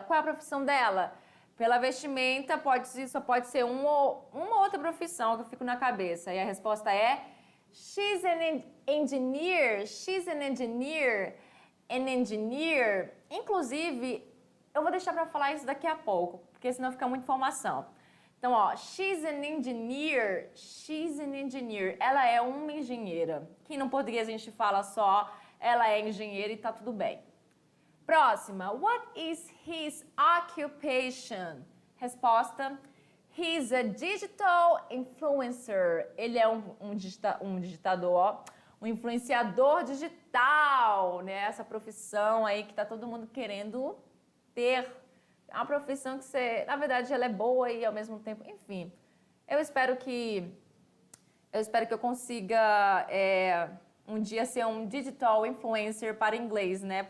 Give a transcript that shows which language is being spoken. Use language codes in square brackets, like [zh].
[pt] Qual é a profissão dela? Pela vestimenta, só pode ser uma outra profissão que eu fico na cabeça. E a resposta é [en] She's an engineer. She's an engineer. An engineer. [pt] Inclusive, eu vou deixar para falar isso daqui a pouco, porque senão fica muita informação. Então, ó, [en] she's an engineer. She's an engineer. [pt] Ela é uma engenheira. Que no português a gente fala só ela é engenheira e tá tudo bem. [en] Próxima. What is his occupation? Resposta. He's a digital influencer. [pt] Ele é um digitador, um influenciador digital, né? Essa profissão aí que tá todo mundo querendo ter. É uma profissão que na verdade, ela é boa e ao mesmo tempo, enfim. Eu espero que eu consiga um dia ser um digital influencer para inglês, né?